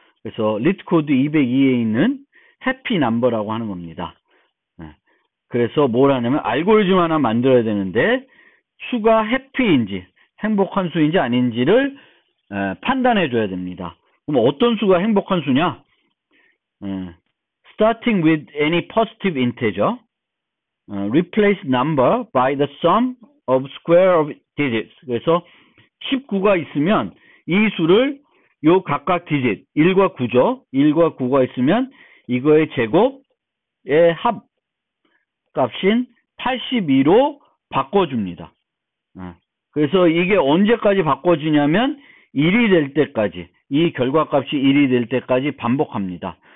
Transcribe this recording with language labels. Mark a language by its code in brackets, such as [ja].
[ko] 그래서 리트코드 202에 있는 해피 넘버라고 하는 겁니다. 그래서 뭘 하냐면 알고리즘 하나 만들어야 되는데 수가 해피인지 행복한 수인지 아닌지를 판단해 줘야 됩니다. 그럼 어떤 수가 행복한 수냐? [en] Starting with any positive integer, replace number by the sum of square of digits. [ko] 그래서 19가 있으면 이 수를 요 각각 디짓 1과 9죠. 1과 9가 있으면 이거의 제곱의 합 값인 82로 바꿔줍니다. 그래서 이게 언제까지 바꿔지냐면 1이 될 때까지, 이 결과값이 1이 될 때까지 반복합니다.